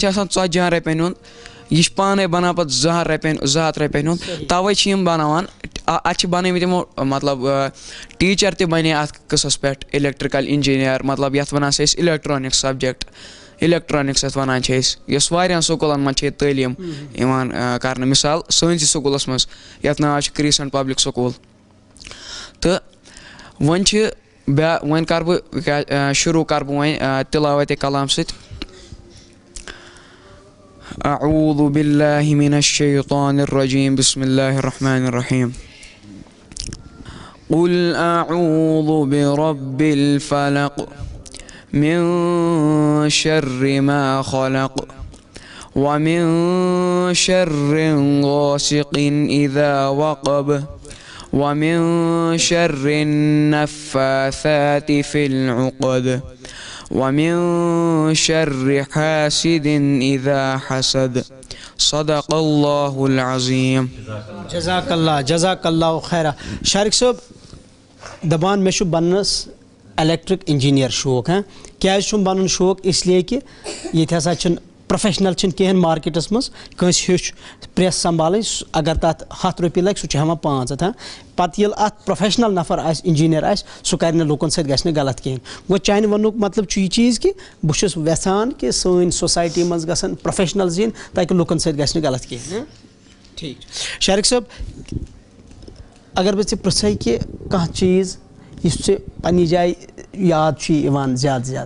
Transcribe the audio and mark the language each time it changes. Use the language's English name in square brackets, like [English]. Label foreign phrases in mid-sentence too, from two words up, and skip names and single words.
[Kashmiri] آسان 40 رۄپیَن ہُنٛد یہِ چھِ پانَے بَنان پَتہٕ 200 رۄپیَن ہُنٛد تَوَے چھِ یِم بَناوان اَتھ چھِ بَنٲومٕتۍ یِمو مطلب ٹیٖچَر تہِ بَنے اَتھ قٕصَس پٮ۪ٹھ [English] electrical engineer [Kashmiri] مطلب یَتھ وَنان چھِ أسۍ [English] electronics subject [Kashmiri] الیکٹرانِکس یَتھ وَنان چھِ أسۍ یۄس واریاہَن سکوٗلَن منٛز چھِ ییٚتہِ تعلیٖم یِوان کَرنہٕ مِثال سٲنسٕے سکوٗلَس منٛز یَتھ ناو چھُ کِرٛیٖسَنٹ پبلِک سکوٗل تہٕ وۄنۍ کَرٕ بہٕ شروٗع کَرٕ بہٕ وۄنۍ تِلاوتِ کلام سۭتۍ [Arabic] اعوذ باللہ من الشیطان الرجیم بسم اللہ الرحمن الرحیم قل اعوذ برب الفلق من شر ما خلق ومن شر غاسق اذا وقب ومن شر النفاثات في العقد ومن شر حاسد اذا حسد صدق اللہ العظیم جزاک اللہ خیرہ [Kashmiri] شارق صٲب دپان مےٚ چھُ بننس [English] electric engineer [Kashmiri] شوق کیٛازِ چھُم بنُن شوق [Urdu] اس لیے کہ [Kashmiri] ییٚتہِ ہسا چھِنہٕ پروفیشنل چھِنہٕ کِہیٖنۍ مارکیٹس منٛز کٲنٛسہِ ہیوٚچھ پرٛٮ۪س سنبھالٕنۍ اگر تَتھ 100 رۄپیہِ لگہِ سُہ چھُ ہٮ۪وان 500 پتہٕ ییٚلہِ اَتھ پروفیشنل نفر آسہِ انجیٖنر آسہِ سُہ کرِ نہٕ لُکن سۭتۍ گژھِ نہٕ غلط کِہیٖنۍ گوٚو چانہِ وننُک مطلب چھُ یہِ چیٖز کہ بہٕ چھُس یژھان کہ سٲنۍ سوسایٹی منٛز گژھن پروفیشنلز یِنۍ تاکہِ لُکن سۭتۍ گژھِ نہٕ غلط کِہیٖنۍ ٹھیٖک شارق صٲب اگر بہٕ ژےٚ پرٛژھے کہ کانٛہہ چیٖز یُس ژےٚ پننہِ جایہِ یاد چھُے یِوان زیادٕ